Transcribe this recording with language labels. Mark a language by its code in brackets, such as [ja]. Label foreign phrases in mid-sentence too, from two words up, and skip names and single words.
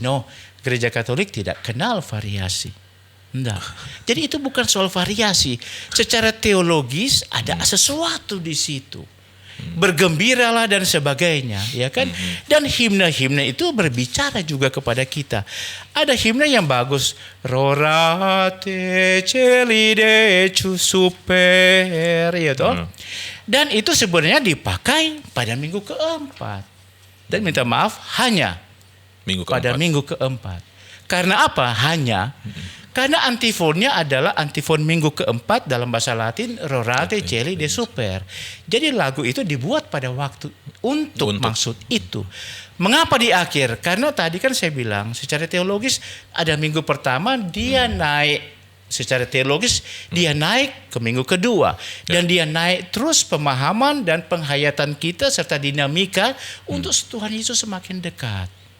[id] No, gereja Katolik tidak kenal variasi. Enggak. Jadi itu bukan soal variasi. Secara teologis ada sesuatu di situ. Bergembiralah dan sebagainya, ya kan? Dan himne-himne itu berbicara juga kepada kita. Ada himne yang bagus, Rorate celi decu super, ya toh. Dan itu sebenarnya dipakai pada minggu keempat. Dan minta maaf, hanya pada minggu keempat. Karena apa? Hanya karena antifonnya adalah antifon minggu keempat, dalam bahasa Latin Rorate celi de super. Jadi lagu itu dibuat pada waktu untuk maksud itu. Mengapa di akhir? Karena tadi kan saya bilang secara teologis ada minggu pertama dia naik. Secara teologis dia naik ke minggu kedua, dan dia naik terus pemahaman dan penghayatan kita serta dinamika untuk Tuhan Yesus semakin dekat.